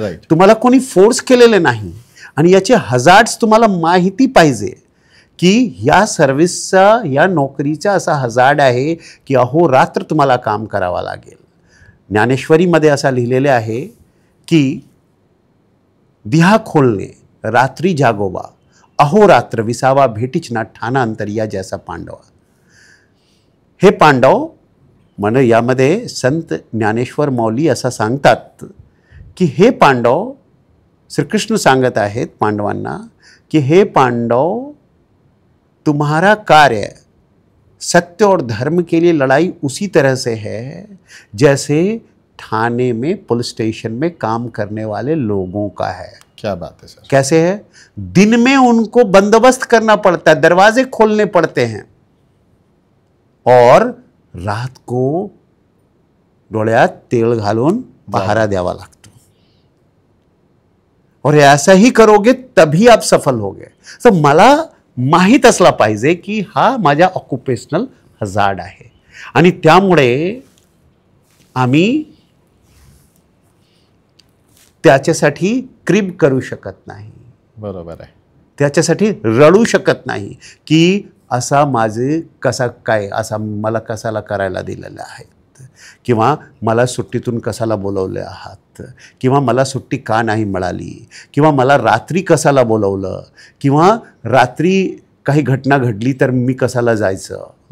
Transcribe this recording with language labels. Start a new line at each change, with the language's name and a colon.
Marathi: तुम्हाला कोणी फोर्स केलेले नाही आणि याचे हजार्ड्स तुम्हाला माहिती पाहिजे की या सर्व्हिसचा, या नोकरीचा असा हजार्ड आहे की अहोरात्र तुम्हाला काम करावं लागेल. ज्ञानेश्वरीमध्ये असा लिहिलेले आहे की दिहा खोलणे रात्री जागोबा, अहोरात्र विसावा भेटीच ना ठाणा अंतरिया जैसा पांडवा. हे पांडव म्हण यामध्ये संत ज्ञानेश्वर मौली असं सांगतात की हे पांडव,
Hindi: श्रीकृष्ण सांगत आहेत पांडवांना कि हे पांडव, तुम्हारा कार्य सत्य और धर्म के लिए लड़ाई उसी तरह से है जैसे थाने में, पुलिस स्टेशन में काम करने वाले लोगों का है. क्या बात है सर. कैसे है? दिन में उनको बंदोबस्त करना पड़ता है, दरवाजे खोलने पड़ते हैं, और रात को
Marathi: डोळ्यात तेल घालून पहारा द्यावा लागतो.
Hindi: और ऐसा ही करोगे तभी आप सफल होगे.
Marathi: तर मला माहीत असला पाहिजे की हा माझा ऑक्युपेशनल हजार्ड आहे आणि त्यामुळे आम्ही त्याच्यासाठी क्रिब करू शकत नाही. बरोबर आहे. त्याच्यासाठी रडू शकत नाही की असा माझे कसा काय, असा मला कसाला करायला दिलेलं आहे, किंवा मला सुट्टीतून कसाला बोलवले आहात, किंवा मला सुट्टी का नाही मिळाली, किंवा मला रात्री कसाला बोलवलं, किंवा रात्री काही घटना घडली तर मी कसाला जायचं.